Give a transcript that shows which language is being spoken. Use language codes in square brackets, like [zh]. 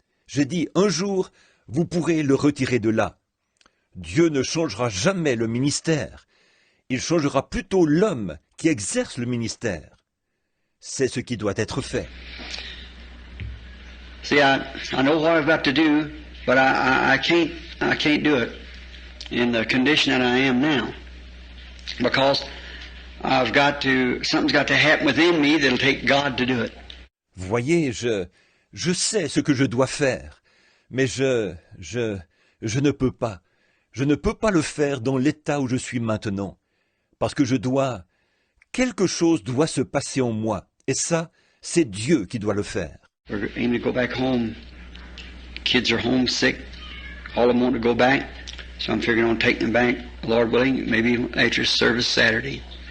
[fr] J'ai dit, un jour, vous pourrez le retirer de là. Dieu ne changera jamais le ministère. Il changera plutôt l'homme qui exerce le ministère. C'est ce qui doit être fait. [en] See, I know what I've got to do, but I can't do it in the condition that I am now, because something's got to happen within me that'll take God to do it. [fr] Voyez, je sais ce que je dois faire, mais je ne peux pas. Je ne peux pas le faire dans l'état où je suis maintenant, parce que quelque chose doit se passer en moi, et ça, c'est Dieu qui doit le faire. [en] We're aiming to go back home. Kids are homesick. All of them want to go back. So I'm figuring on taking them back, Lord willing, maybe after service Saturday.